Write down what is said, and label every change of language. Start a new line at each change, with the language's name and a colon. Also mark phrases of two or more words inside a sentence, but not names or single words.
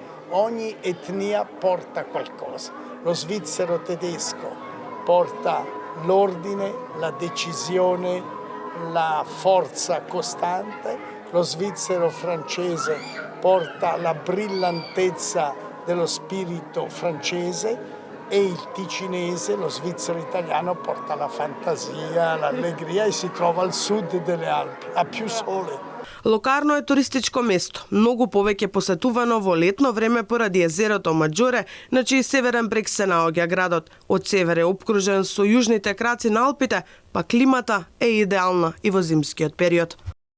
Italian: Ogni etnia porta qualcosa. Lo svizzero tedesco porta l'ordine, la decisione, la forza costante. Lo svizzero francese porta la brillantezza dello spirito francese e il ticinese, lo svizzero italiano, porta la fantasia, l'allegria e si trova al sud delle Alpi, a più sole.
Macedonian: Локарно е туристичко место, многу повеќе посетувано во летно време поради езерото Маџоре, на чиј северен брег се наоѓа градот. Од север е опкружен со јужните краци на Алпите, па климата е идеална и во зимскиот период.